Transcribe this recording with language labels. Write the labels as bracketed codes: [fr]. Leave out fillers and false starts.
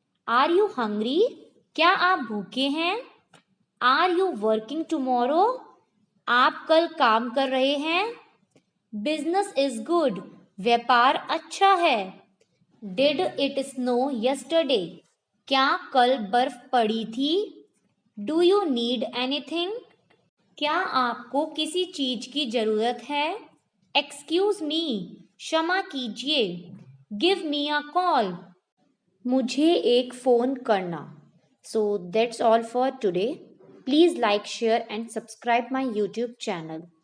[en] Are you hungry? [hi] क्या आप भूखे हैं? [en] Are you working tomorrow? [hi] आप कल काम कर रहे हैं? [en] business is good, [hi] व्यापार अच्छा है। [en] Did it snow yesterday? [hi] क्या कल बर्फ पड़ी थी? [en] Do you need anything? [hi] क्या आपको किसी चीज की जरूरत है? [en] excuse me, [hi] क्षमा कीजिए। [en] give me a call, [hi] मुझे एक फ़ोन करना। [en] So that's all for today. Please like, share and subscribe my YouTube channel.